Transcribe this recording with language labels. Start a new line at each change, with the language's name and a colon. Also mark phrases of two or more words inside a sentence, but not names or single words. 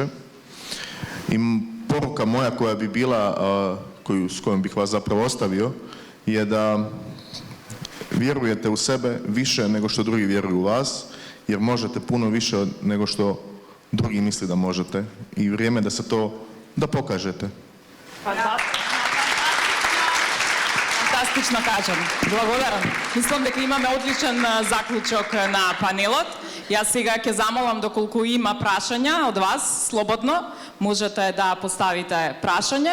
Croatian: I poruka moja koja bi bila, s kojom bih vas zapravo ostavio, je da vjerujete u sebe više nego što drugi vjeruju u vas, jer možete puno više nego što drugi misli da možete. I vrijeme da se to, da pokažete.
Macedonian: Фантастично кажам. Благодарам. Мислам дека имаме одличен заклучок на панелот. Јас сега ќе замолам доколку има прашања од вас, слободно можете да поставите прашање.